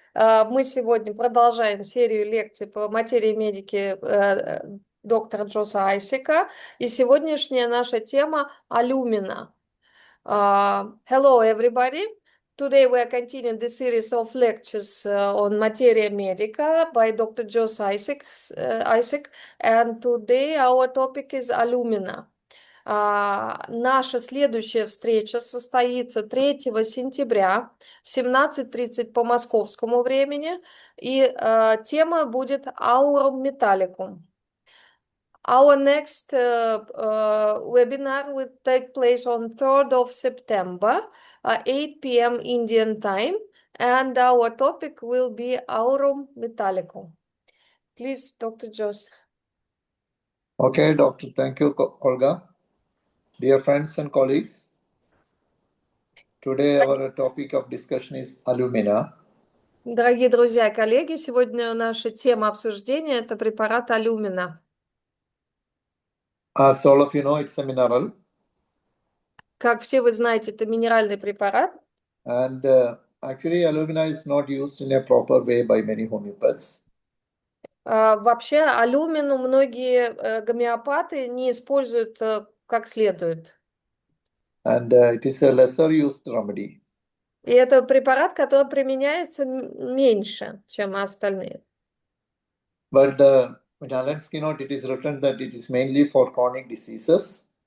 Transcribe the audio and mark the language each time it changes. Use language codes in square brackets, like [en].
[ru] Мы сегодня продолжаем серию лекций по материи медики доктора Джоза Айсека. И сегодняшняя наша тема Алюмина. [en] Hello, everybody. Today we are continuing the series of lectures on Materia Medica by Dr. Jose Isaac. And today our topic is Alumina. [ru] Наша следующая встреча состоится 3 сентября в 17:30 по московскому времени, и тема будет Aurum Metallicum. [en] Our next webinar will take place on 3rd of September, 8 p.m. Indian time, and our topic will be Aurum Metallicum. Please, Dr. Jose. Okay, doctor. Thank you, Olga. Dear friends and colleagues, today our topic of discussion is alumina. [ru] Дорогие друзья и коллеги, сегодня наша тема обсуждения – это препарат алюмина. [en] As all of you know, it's a mineral. [ru] Как все вы знаете, это минеральный препарат. [en] And actually, alumina is not used in a proper way by many homeopaths. [ru] Вообще алюмину многие гомеопаты не используют как следует. [en] And it is a lesser used remedy. [ru] И это препарат, который применяется меньше, чем остальные. [en] But in Alan's keynote, it is written that it is mainly for chronic diseases.